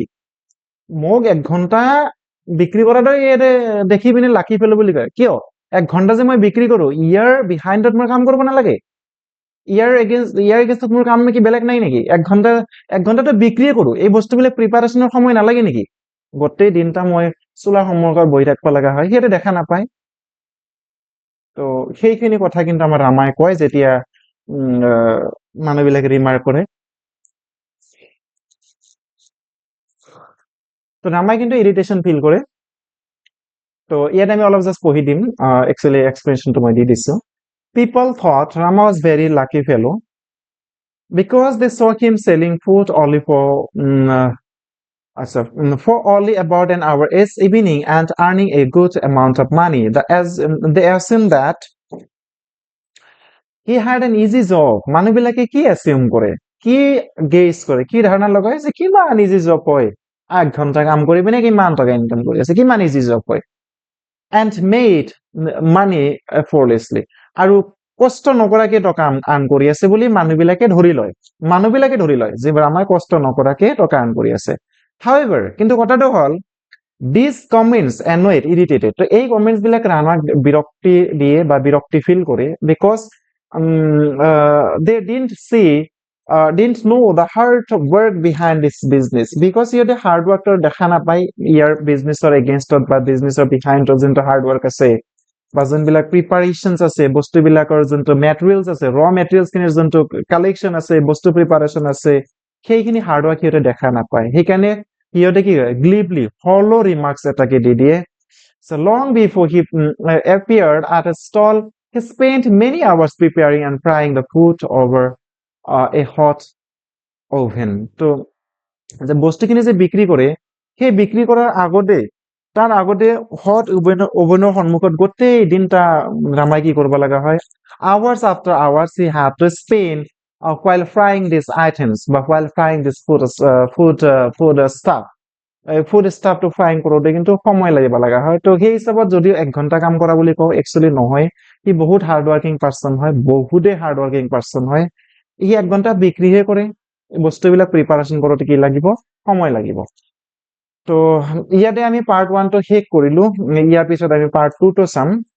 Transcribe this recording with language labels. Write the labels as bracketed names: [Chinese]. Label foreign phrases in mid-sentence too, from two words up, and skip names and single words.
[Assamese] মোক 1 ঘণ্টা বিক্ৰী কৰাটো ইয়াতে দেখি পিনে [English] lucky fellow [Assamese] বুলি কয় কিয় 1 ঘণ্টা যে মই বিক্ৰী কৰো ইয়াৰ বিহাইণ্ডত মই কাম কৰিব নালাগে ইয়াৰ এগেইনষ্টত মোৰ কাম নেকি বেলেগ নাই নেকি 1 ঘণ্টাটো বিক্ৰীয়ে কৰো এই বস্তুবিলাক প্ৰিপাৰেশ্যনৰ সময় নালাগে নেকি গোটেই দিনটা মই চোলাৰ সন্মুখত বহি থাকিব লগা হয় সিহঁতে দেখা নাপায় তো সেইখিনি কথা কিন্তু আমাৰ ৰামাই কয় যেতিয়া মানুহবিলাকে ৰিমাৰ্ক কৰে তো ৰামাই কিন্তু [English] irritation feel [Assamese] কৰে তো ইয়াত আমি অলপ জাষ্ট পঢ়ি দিম একচুৱেলি এক্সপ্লেনেশ্যনটো মই দি দিছো [English] People thought Rama was very lucky fellow because they saw him selling food only for only about an hour each evening and earning a good amount of money. They assumed that he had an easy job. [Assamese] মানুহবিলাকে কি assume কৰে কি গেছ কৰে কি ধাৰণা লগায় যে কিমান [English] easy job [Assamese] হয় 1 ঘণ্টা কাম কৰি পিনে কিমান টকা ইনকাম কৰি আছে কিমান [English] easy job [Assamese] হয় [English] and made money effortlessly [Assamese] আৰু কষ্ট নকৰাকে টকা আৰ্ণ কৰি আছে বুলি মানুহবিলাকে ধৰি লয় যে আমাৰ কষ্ট নকৰাকে টকা আৰ্ণ কৰি আছে however কিন্তু কথাটো হ'ল [English] these comments annoyed irritated [Assamese] তো এই কমেন্টস বিলাক ৰামাক বিৰক্তি দিয়ে বা বিৰক্তি ফিল কৰে because [English] they didn't know the hard work behind this business because [Assamese] সিহঁতে [English] hard work [Assamese] দেখা নাপায় ইয়াৰ বিজনেছৰ এগেইনষ্টত বা বিজনেছৰ বিহাইণ্ডত যোনটো [English] hard work [Assamese] আছে বা যোনবিলাক প্ৰিপাৰেশ্যনছ আছে বস্তুবিলাকৰ যোনটো মেটেৰিয়েলছ আছে [English] raw materials [Assamese] যোনটো কালেকশ্যন আছে বস্তু প্ৰিপাৰেশ্যন আছে সেইখিনি হাৰ্ড ৱৰ্ক সিহঁতে দেখা নাপায় সেইকাৰণে সিহঁতে কি হয় গ্লিবলি [English] hollow remarks [Assamese] এটাকে দি দিয়ে [English] so long before he appeared at a stall he spent many hours preparing and frying the food over [Assamese] a hot oven তো যে বস্তুখিনি যে বিক্ৰী কৰে সেই বিক্ৰী কৰাৰ আগতে তাৰ আগতে [English] hot oven [Assamese] সন্মুখত গোটেই দিনটা ৰামাই কি কৰিব লগা হয় [English] hours after hours he had to spend while frying these items [Assamese] বা [English] while frying this food stuff food stuff frying [Assamese] কৰোঁতে কিন্তু সময় লাগিব লগা হয় তো সেই হিচাপত যদিও 1 ঘণ্টা কাম কৰা বুলি কওঁ একচুৱেলি নহয় সি বহুত [English] hard working person [Assamese] হয় বহুতেই [English] hard working person [Assamese] হয় সি 1 ঘণ্টা বিক্ৰীহে কৰে বস্তুবিলাক প্ৰিপাৰেশ্যন কৰোঁতে কি লাগিব সময় লাগিব তো ইয়াতে আমি পাৰ্ট 1টো শেষ কৰিলো ইয়াৰ পিছত আমি পাৰ্ট 2টো চাম